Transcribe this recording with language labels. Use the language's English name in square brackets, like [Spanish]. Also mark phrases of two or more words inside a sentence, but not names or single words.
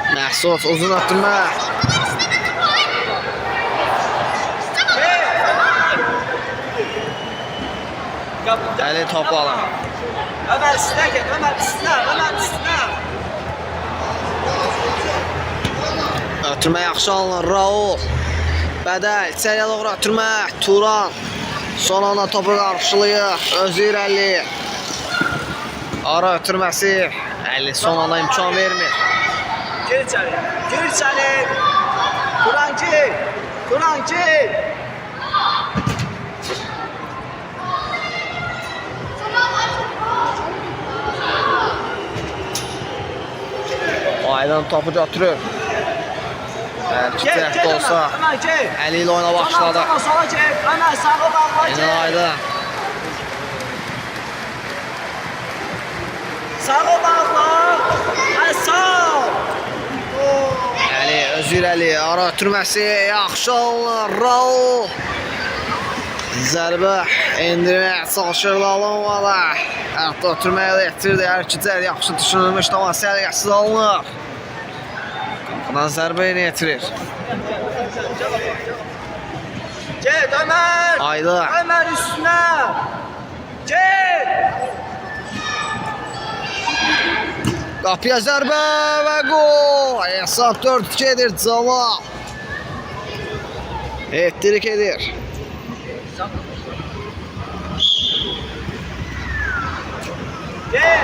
[Azerbaijani] Məsud uzun ötürmə. Əli topu alır. [Turkish] Ömer üstüne gel, Ömer üstüne, Ömer üstüne. [Azerbaijani] Ötürmə yaxşı alınır. Raul. Bədəl. İçəriyə doğru ötürmə. Turan. Son anda topu qarşılayır. Özü irəliyir. Ara ötürməsi. Əli son anda imkan vermir. [Turkish] Gir içeri, gir içeri. Kur'an gir, Kur'an gir. [Azerbaijani] Aydan topu götürür. Bəlkə [Turkish] Gel, [Azerbaijani] tərəfdə [Turkish] gel [Azerbaijani] olsa. [Turkish] Ömer, Ömer gel. [Azerbaijani] Əli ilə oyuna başladı. [Turkish] Tamam, sola gel. Ömer sağa bağla Yine gel. Aydan. Sağa bağla. Hadi sağ. [Azerbaijani] Əli özü irəli. Ara ötürməsi yaxşı alınır. Raul. Zərbə endirməyə çalışır Lalomada. Hətta ötürməyə də yetirdi. Hər iki cəhət yaxşı düşünülmüş, amma səliqəsiz alınır. Qapıdan zərbə yenə yetirir. [Turkish] Gel Ömer. Ayda. Ömer üstüne. Gel. [Azerbaijani] Qapıya zərbə və gol. Hesab 4-2 edir Camal. Ettirik edir. [Turkish] Gel.